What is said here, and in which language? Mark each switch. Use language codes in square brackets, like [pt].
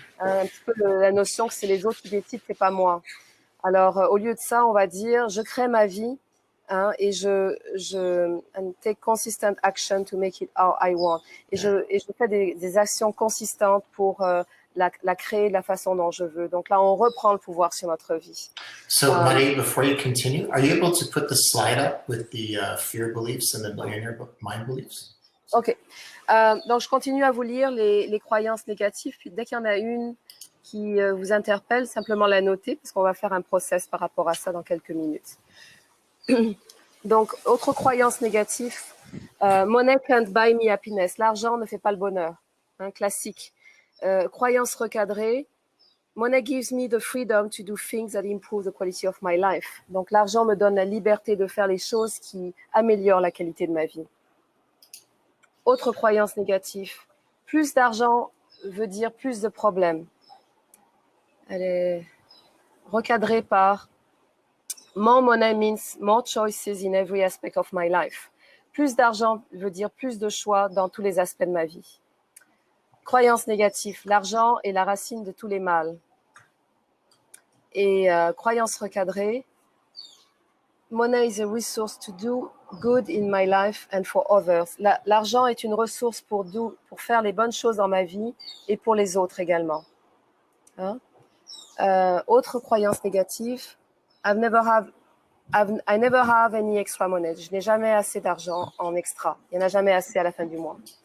[fr] Un petit peu la notion que c'est les autres qui décident, c'est pas moi. Alors, au lieu de ça, on va dire, je crée ma vie hein, et [en] and take consistent action to make it how I want. [fr] Et je fais des actions consistantes pour la créer de la façon dont je veux. Donc là, on reprend le pouvoir sur notre vie. [en] So, Marie, before you continue, are you able to put the slide up with the fear beliefs and the millionaire mind beliefs? Ok. [fr] Donc, je continue à vous lire les croyances négatives. Puis, dès qu'il y en a une qui vous interpelle, simplement la noter, parce qu'on va faire un process par rapport à ça dans quelques minutes. Donc, autre croyance négative, [en] money can't buy me happiness. [fr] L'argent ne fait pas le bonheur. Hein, classique. Croyance recadrée, [en] money gives me the freedom to do things that improve the quality of my life. [fr] Donc, l'argent me donne la liberté de faire les choses qui améliorent la qualité de ma vie. Autre croyance négative, plus d'argent veut dire plus de problèmes. Elle est recadrée par [en] more money means more choices in every aspect of my life. [fr] Plus d'argent veut dire plus de choix dans tous les aspects de ma vie. Croyance négative, l'argent est la racine de tous les mâles. Et croyance recadrée, [en] money is a resource to do good in my life and for others. [fr] L'argent est une ressource pour faire les bonnes choses dans ma vie et pour les autres également. Hein? Autre croyance négative, [en] I never have any extra money. [fr] Je n'ai jamais assez d'argent en extra. Il n'y en a jamais assez à la fin du mois.